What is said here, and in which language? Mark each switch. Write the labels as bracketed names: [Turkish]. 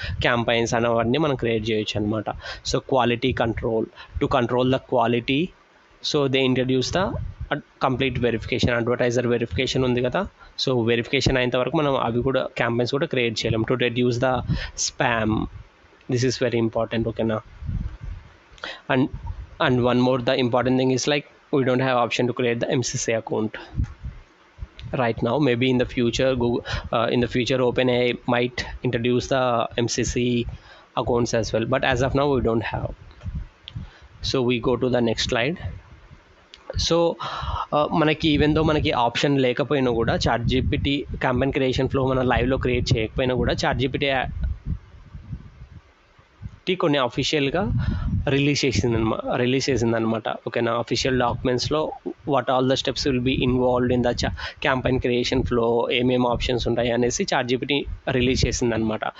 [Telugu] Campaigns అనేవన్నీ మనం create చేయొచ్చు అనమాట. [English] So quality control, to control the quality, so they introduce the complete verification. [Telugu] Advertiser verification ఉంది కదా, so verification అయినంత వరకు మనం అవి కూడా క్యాంపెయిన్స్ కూడా క్రియేట్ చేయలేం. [English] To reduce the spam, this is very important. [Telugu] ఓకేనా. [English] And one more, the important thing is like we don't have option to create the MCC account right now. Maybe in the future OpenAI might introduce the MCC accounts as well, but as of now we don't have. So we go to the next slide. [Telugu] So మనకి [English] even though [Telugu] మనకి option లేకపోయినా కూడా ChatGPT campaign creation flow మన లైవ్లో create చేయకపోయినా కూడా ChatGPT కొన్ని అఫీషియల్గా రిలీజ్ చేసిందనమాట. ఓకేనా. Official డాక్యుమెంట్స్లో [English] what all the steps will be involved in the campaign creation flow, [Telugu] ఏమేమి ఆప్షన్స్ ఉంటాయి అనేసి చాట్‌జీపీటీ రిలీజ్ చేసిందనమాట.